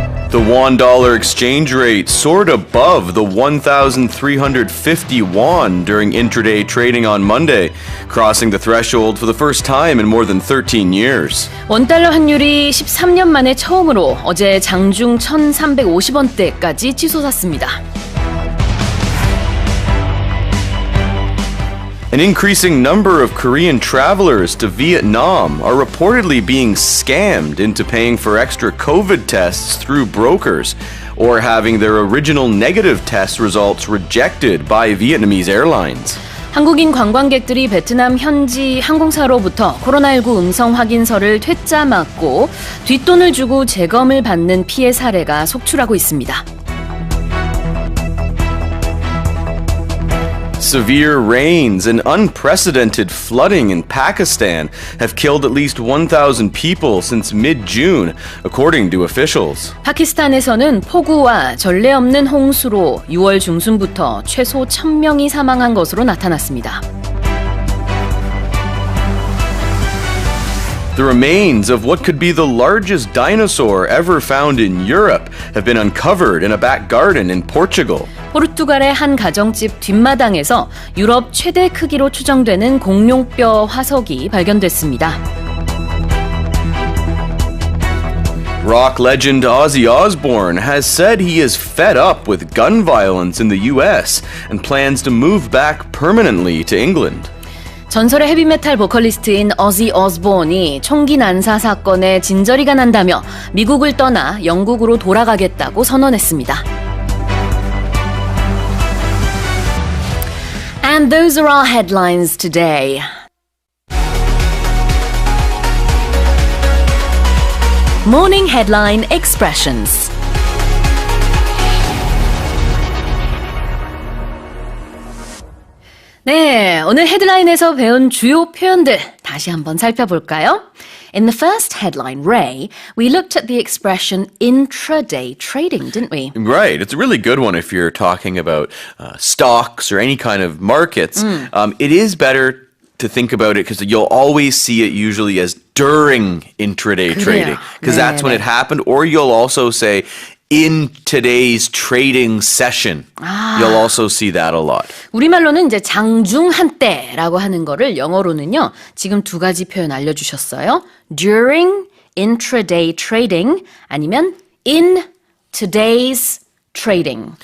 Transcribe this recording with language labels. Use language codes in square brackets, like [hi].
[en] The $1 exchange rate soared above the 1,350 won during intraday trading on Monday, crossing the threshold for the first time in more than 13 years. [ko] 원달러 환율이 13년 만에 처음으로 어제 장중 1,350원대까지 치솟았습니다. [en] An increasing number of Korean travelers to Vietnam are reportedly being scammed into paying for extra COVID tests through brokers or having their original negative test results rejected by Vietnamese airlines. [ko] 한국인 관광객들이 베트남 현지 항공사로부터 코로나19 음성 확인서를 퇴짜 맞고 뒷돈을 주고 재검을 받는 피해 사례가 속출하고 있습니다. [en] Severe rains and unprecedented flooding in Pakistan have killed at least 1,000 people since mid-June, according to officials. [ko] 파키스탄에서는 폭우와 전례 없는 홍수로 6월 중순부터 최소 1,000명이 사망한 것으로 나타났습니다. [en] The remains of what could be the largest dinosaur ever found in Europe have been uncovered in a back garden in Portugal. [ko] 포르투갈의 한 가정집 뒷마당에서 유럽 최대 크기로 추정되는 공룡뼈 화석이 발견됐습니다. [en] Rock legend Ozzy Osbourne has said he is fed up with gun violence in the U.S. and plans to move back permanently to England. [ko] 전설의 헤비메탈 보컬리스트인 어지 오스본이 총기 난사 사건에 진저리가 난다며 미국을 떠나 영국으로 돌아가겠다고 선언했습니다. [en] And those are our headlines today. Morning Headline Expressions. [ko] 네, 오늘 헤드라인에서 배운 주요 표현들 다시 한번 살펴볼까요? [en] In the first headline, Ray, we looked at the expression intraday trading, didn't we? Right. It's a really good one if you're talking about stocks or any kind of markets. It is better to think about it because you'll always see it usually as during intraday trading because that's when it happened. Or you'll also say in today's trading session. You'll also see that a lot. [ko] 우리말로는 이제 장중 한때라고 하는 거를 영어로는요. 지금 두 가지 표현 알려주셨어요. [en] During intraday trading [ko] 아니면 [en] in today's trading.